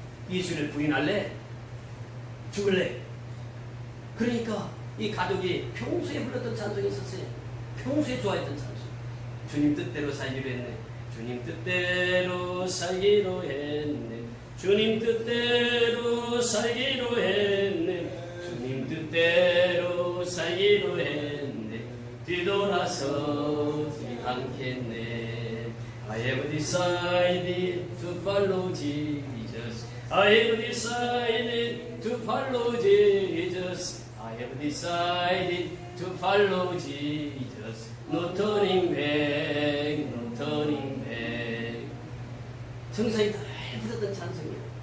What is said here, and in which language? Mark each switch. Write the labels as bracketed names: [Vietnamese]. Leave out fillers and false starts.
[Korean] 예수를 부인할래? 죽을래? 그러니까 이 가족이 평소에 불렀던 찬송이 있었어요. 평소에 좋아했던 찬송. 주님 뜻대로 살기로 했네. 주님 뜻대로 살기로 했네. 주님 뜻대로 살기로 했네. 주님 뜻대로 살기로 했네. 뒤돌아서지 않겠네. [English] I have decided to follow Jesus. I have decided to follow Jesus. I have decided to follow Jesus. No turning back, no turning back. [Korean] 정사이 다 부르던 찬송이에요.